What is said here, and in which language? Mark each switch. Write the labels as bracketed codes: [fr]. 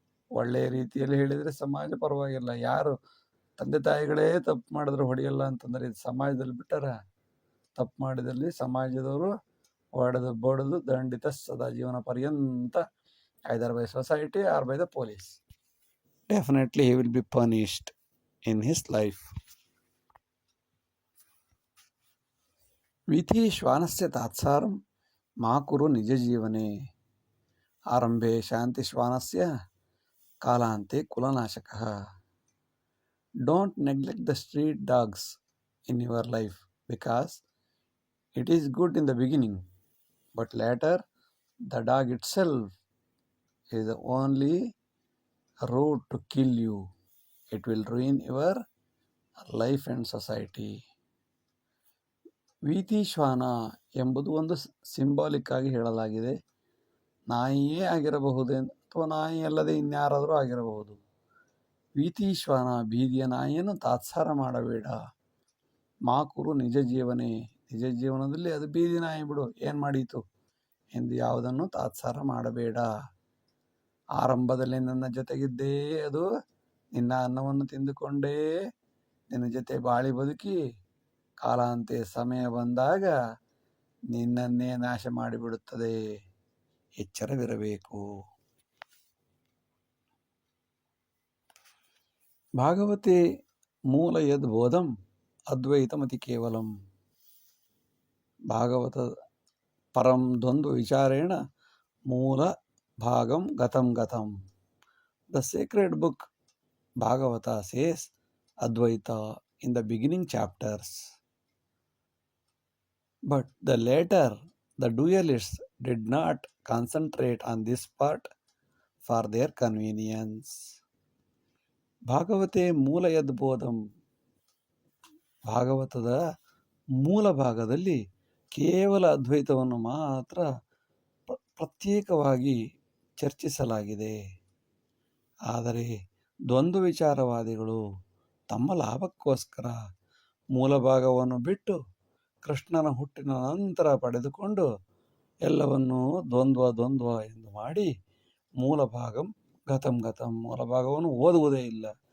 [kn] ಒಳ್ಳೆಯ ರೀತಿಯಲ್ಲಿ ಹೇಳಿದರೆ ಸಮಾಜ ಪರವಾಗಿಲ್ಲ. ಯಾರು ತಂದೆ ತಾಯಿಗಳೇ ತಪ್ಪು ಮಾಡಿದ್ರೆ ಹೊಡೆಯಲ್ಲ ಅಂತಂದರೆ ಇದು ಸಮಾಜದಲ್ಲಿ ಬಿಟ್ಟರ ತಪ್ಪು ಮಾಡಿದಲ್ಲಿ ಸಮಾಜದವರು ಹೊಡೆದು ಬಡಿದು ದಂಡಿತ ಸದಾ ಜೀವನ ಪರ್ಯಂತ [en] either by society or by the police. Definitely he will be punished in his life. [sa] ವಿಧಿ ಶ್ವಾನಸ್ಯ ತಾತ್ಸಾರಂ ಮಾ ಕುರು ನಿಜ ಜೀವನೆ ಆರಂಭೆ ಶಾಂತಿ ಶ್ವಾನಸ್ಯ ಕಾಲಾಂತೆ ಕುಲನಾಶಕಃ. [en] Don't neglect the street dogs in your life because it is good in the beginning, but later the dog itself is the only road to kill you. It will ruin your life and society. [kn] ವೀತಿ ಶ್ವಾನ ಎಂಬುದು ಒಂದು symbolic ಆಗಿ ಹೇಳಲಾಗಿದೆ. ನಾಯಿಯೇ ಆಗಿರಬಹುದು ಅಥವಾ ನಾಯಿ ಅಲ್ಲದೆ ಇನ್ಯಾರಾದರೂ ಆಗಿರಬಹುದು. ವೀತಿ ಶ್ವಾನ ಬೀದಿಯ ನಾಯಿಯನ್ನು ತಾತ್ಸಾರ ಮಾಡಬೇಡ. [sa] ಮಾಕುರು ನಿಜ ಜೀವನೇ, [kn] ನಿಜ ಜೀವನದಲ್ಲಿ ಅದು ಬೀದಿ ನಾಯಿ ಬಿಡು, ಏನು ಮಾಡೀತು ಎಂದು ಯಾವುದನ್ನು ತಾತ್ಸಾರ ಮಾಡಬೇಡ. ಆರಂಭದಲ್ಲಿ ನನ್ನ ಜೊತೆಗಿದ್ದೇ ಅದು ನಿನ್ನ ಅನ್ನವನ್ನು ತಿಂದುಕೊಂಡೇ ನಿನ್ನ ಜೊತೆ ಬಾಳಿ ಬದುಕಿ ಕಾಲಾಂತೆ ಸಮಯ ಬಂದಾಗ ನಿನ್ನನ್ನೇ ನಾಶ ಮಾಡಿಬಿಡುತ್ತದೆ. ಎಚ್ಚರವಿರಬೇಕು. [sa] ಭಾಗವತೆ ಮೂಲ ಯದ್ಬೋಧಂ ಅದ್ವೈತಮತಿ ಕೇವಲಂ. ಭಾಗವತ ಪರಂ ದ್ವಂದ್ವ ವಿಚಾರೇಣ ಮೂಲ ಭಾಗಂ ಗತಂ ಗತಂ. [en] The sacred book Bhagavata says Advaita in the beginning chapters. But the later, the dualists did not concentrate on this part for their convenience. [sa] ಭಾಗವತೆ ಮೂಲ ಯದ್ಬೋಧಂ. [kn] ಭಾಗವತದ ಮೂಲ ಭಾಗದಲ್ಲಿ ಕೇವಲ ಅದ್ವೈತವನ್ನು ಮಾತ್ರ ಪ್ರತ್ಯೇಕವಾಗಿ ಚರ್ಚಿಸಲಾಗಿದೆ. ಆದರೆ ದ್ವಂದ್ವ ವಿಚಾರವಾದಿಗಳು ತಮ್ಮ ಲಾಭಕ್ಕೋಸ್ಕರ ಮೂಲ ಭಾಗವನ್ನು ಬಿಟ್ಟು ಕೃಷ್ಣನ ಹುಟ್ಟಿನ ನಂತರ ಪಡೆದುಕೊಂಡು ಎಲ್ಲವನ್ನೂ ದ್ವಂದ್ವ ಎಂದು ಮಾಡಿ [sa] ಮೂಲ ಭಾಗಂ ಗತಂ ಗತಂ, [kn] ಮೂಲ ಭಾಗವನ್ನು ಓದುವುದೇ ಇಲ್ಲ.